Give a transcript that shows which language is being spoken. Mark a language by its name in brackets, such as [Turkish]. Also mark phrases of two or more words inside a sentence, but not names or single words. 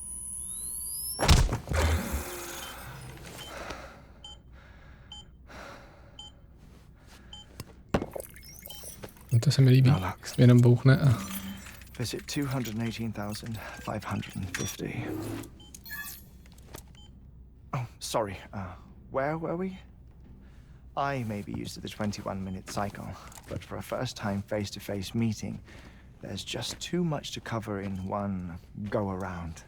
[Czech] No to se mi líbí, jenom bouchne a... [English] Visit 218,550. Oh, sorry. Where were we? I may be used to the 21-minute cycle, but for a first-time face-to-face meeting, there's just too much to cover in one go-around.